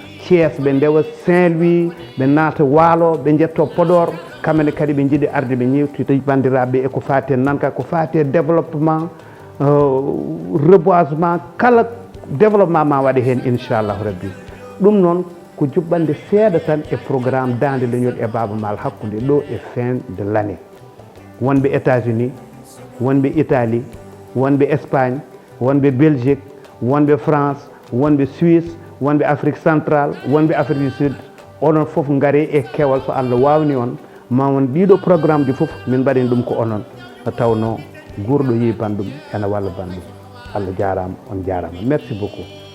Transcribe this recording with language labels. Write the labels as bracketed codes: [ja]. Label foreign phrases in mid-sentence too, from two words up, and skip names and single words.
[ff] Thiès ɓe ndewa Saint-Louis ɓe naata Waalo ɓe jetto Podor kamɓene kadi ɓe jiiɗi arde ɓe ñewtita bandiraɓe eko fati e nanka ko fati e développement reboisement kala développement ma waɗe hen inchallahu rabbi ɗum noon ko juɓɓande seeɗa tan e programme dande leñol e Baaba Maal hakkude ɗo e [fr] fin de l' année [ff] wonɓe États-Unis wonɓe Italie wonɓe Espagne wonɓe Belgique wonɓe France wonɓe Suisse wonɓe Afrique centrale wonɓe Afrique du Sud onon fof gaare e kewal so Allah wawni on ma won ɗiɗo programme ji fof min mbaɗen ɗum ko onon tawno gurɗo yi bandum ene walla bandum Allah jarama on jarama [fr] merci beaucoup